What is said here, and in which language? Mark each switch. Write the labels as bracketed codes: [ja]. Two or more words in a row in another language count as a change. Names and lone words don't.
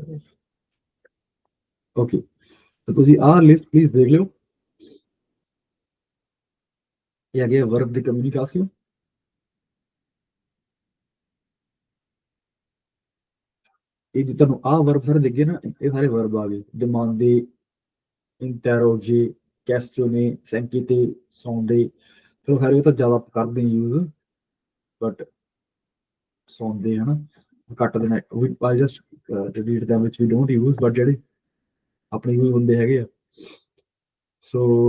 [pa] ਓਕੇ, ਤਾਂ ਤੁਸੀਂ ਆਹ ਲਿਸਟ ਪਲੀਜ਼ ਦੇਖ ਲਿਓ। ਇਹ ਹੈਗੇ ਵਰਬ ਦੀ ਕਮਿਊਨੀਕੇਸ਼ਨ। ਇਹ ਜੇ ਤੁਹਾਨੂੰ ਆਹ ਵਰਬ ਸਾਰੇ ਦਿਖ ਗਏ ਨਾ, ਇਹ ਸਾਰੇ ਵਰਬ ਆ ਗਏ। [fr] demander, interroger, questionner, s'inquiéter, sonder। [pa] ਫਿਰ ਹਰੇ ਤਾਂ ਜ਼ਿਆਦਾ ਕਰਦੇ ਯੂਜ਼, ਬਟ ਸੌਂਦੇ ਹਨਾ। ਕੱਟ ਦੇਣਾ [en] I just delete them which we don't use but [pa] ਜਿਹੜੇ ਆਪਣੇ ਯੂਜ਼ ਹੁੰਦੇ ਹੈਗੇ ਆ ਸੋ